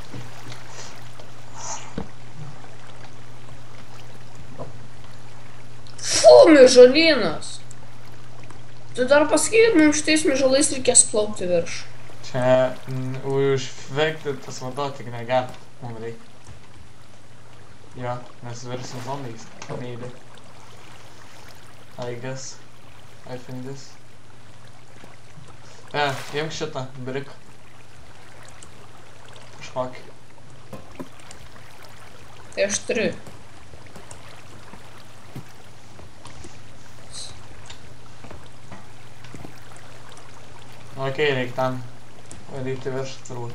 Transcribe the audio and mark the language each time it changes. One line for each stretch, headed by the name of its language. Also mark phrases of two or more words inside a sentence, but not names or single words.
Lithuanian: Fu, mižolynas! Tu dar pasakyk, mums šitais mižolais reikės plaukti virš. Čia užvegti tas vanduo tik negali, mums reikia. Jo, mes virsim zombiais,
English: maybe. I guess. I think this.
Lithuanian: Imk šitą, brick. Kažkokį. Tai aš turiu. Okei, reikia ten varyti virš turbūt.